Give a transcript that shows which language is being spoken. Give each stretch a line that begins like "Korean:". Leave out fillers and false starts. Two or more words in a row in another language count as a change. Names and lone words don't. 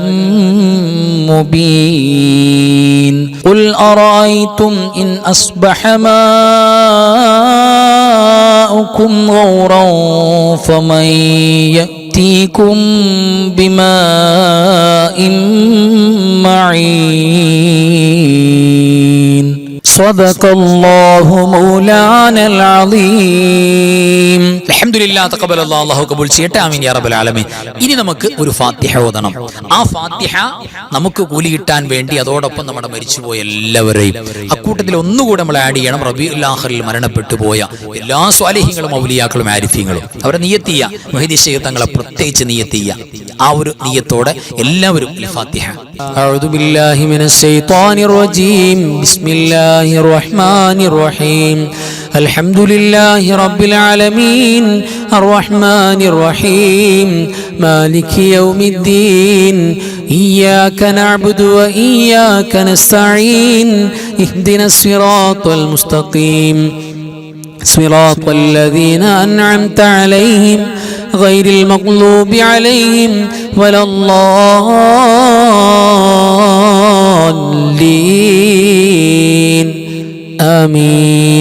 Arabic: مبين قل أرأيتم إن أصبح ماؤكم غورا فمن يأتيكم بماء معين صدق الله مولانا العظيم الحمد لله تقبل الله
Malayalam: അല്ലാഹു കബൂൽ ചെയ്യട്ടെ
Arabic: آمين يا رب العالمين.
Malayalam: ഇനി നമുക്ക് ഒരു ഫാത്തിഹ ഓതണം. ആ ഫാത്തിഹ നമുക്ക് കൂലി കിട്ടാൻ വേണ്ടി അതോടൊപ്പം നമ്മുടെ മരിച്ചുപോയ എല്ലാവരെയും അക്കൂട്ടത്തിൽ ഒന്നുകൂടെ നമ്മൾ ആഡ് ചെയ്യണം. റബീഉൽ ആഖിറിൽ മരണപ്പെട്ടു പോയ എല്ലാ സ്വാലിഹീങ്ങളും ഔലിയാക്കളും ആരിഫീങ്ങളും അവരെ നിയത്ത് ചെയ്യുക. മുഹീദി ശൈഖ് തങ്ങളെ പ്രത്യേകിച്ച് നിയത്ത് ചെയ്യുക. ആ ഒരു നിയത്തോടെ എല്ലാവരും ഈ ഫാത്തിഹ.
Arabic: أعوذ بالله من الشيطان الرجيم بسم الله الرحمن الرحيم الحمد لله رب العالمين الرحمن الرحيم مالك يوم الدين إياك نعبد وإياك نستعين اهدنا الصراط المستقيم صراط الذين أنعمت عليهم غير المغضوب عليهم ولا الضالين آمين